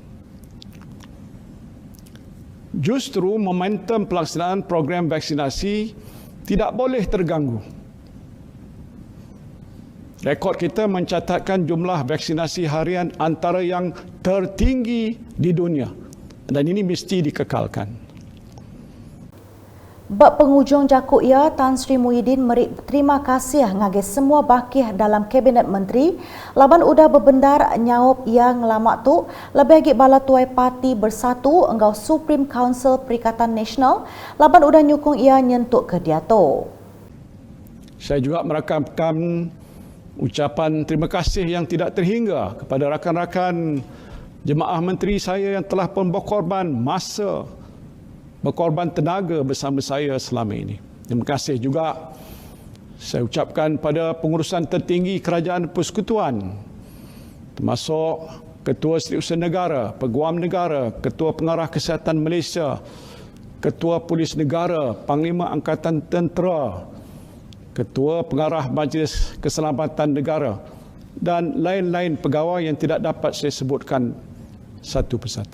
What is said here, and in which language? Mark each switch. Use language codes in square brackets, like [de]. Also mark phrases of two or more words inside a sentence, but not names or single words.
[ms] Justru momentum pelaksanaan program vaksinasi tidak boleh terganggu. Rekod kita mencatatkan jumlah vaksinasi harian antara yang tertinggi di dunia dan ini mesti dikekalkan. [iba] Bak penghujung jakuk ia, Tan Sri Muhyiddin merik terima kasih ngagih semua bakih dalam Kabinet Menteri laban udah berbendar nyaup yang ngelamak tu lebih lagi bala tuai parti bersatu enggau Supreme Council Perikatan Nasional laban udah nyukung ia nyentuk ke dia tu. [ms] Saya juga merakamkan ucapan terima kasih yang tidak terhingga kepada rakan-rakan jemaah menteri saya yang telah pun berkorban masa, berkorban tenaga bersama saya selama ini. Terima kasih juga saya ucapkan pada pengurusan tertinggi Kerajaan Persekutuan termasuk Ketua Setiausaha Negara, Peguam Negara, Ketua Pengarah Kesihatan Malaysia, Ketua Polis Negara, Panglima Angkatan Tentera, Ketua Pengarah Majlis Keselamatan Negara dan lain-lain pegawai yang tidak dapat saya sebutkan satu persatu.